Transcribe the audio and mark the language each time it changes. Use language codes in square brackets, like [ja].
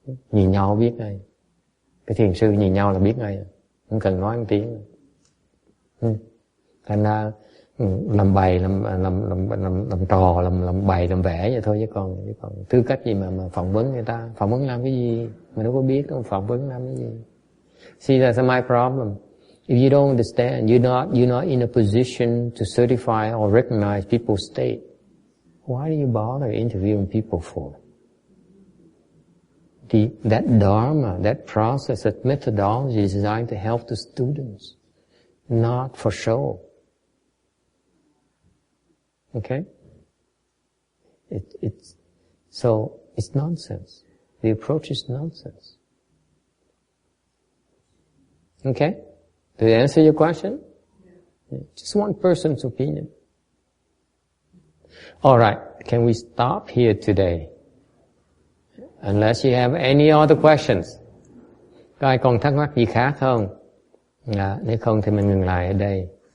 [vi] Nhìn nhau biết ngay, cái thiền sư nhìn nhau là biết ngay, không cần nói một tiếng. Thành ra làm bày, làm trò, làm bày, làm vẽ vậy thôi, chứ còn tư cách gì mà phỏng vấn người ta, phỏng vấn làm cái gì mà đâu có biết, đâu phỏng vấn làm cái gì. [en] See, that's my problem. If you don't understand, you're not in a position to certify or recognize people's state. Why do you bother interviewing people for? That dharma, that process, that methodology is designed to help the students, not for show. Okay? It's nonsense. The approach is nonsense. Okay? Did I answer your question? Yeah. Just one person's opinion. All right, can we stop here today? Unless you have any other questions. [vi] Có ai còn thắc mắc gì khác không? Nếu không thì mình ngừng lại ở đây.